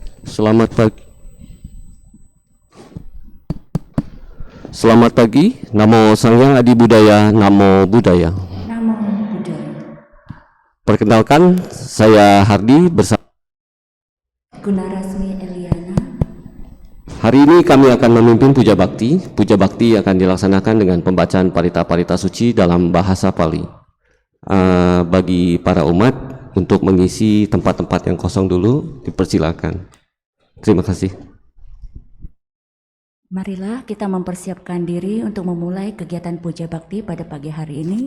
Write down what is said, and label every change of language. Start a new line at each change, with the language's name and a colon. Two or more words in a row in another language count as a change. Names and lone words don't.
Indonesian: Selamat pagi. Selamat pagi.
Pali: Namo Sang Hyang Adi Budaya. Namo Buddhaya. Namo Buddhaya.
Indonesian: Perkenalkan, saya Hardi bersama Gunarasmi Eliana. Hari ini kami akan memimpin puja bakti. Puja bakti akan dilaksanakan dengan pembacaan parita-parita suci dalam bahasa Pali. Bagi para umat untuk mengisi tempat-tempat yang kosong dulu, dipersilakan. Terima kasih. Marilah kita mempersiapkan diri untuk memulai kegiatan puja bakti pada pagi hari ini.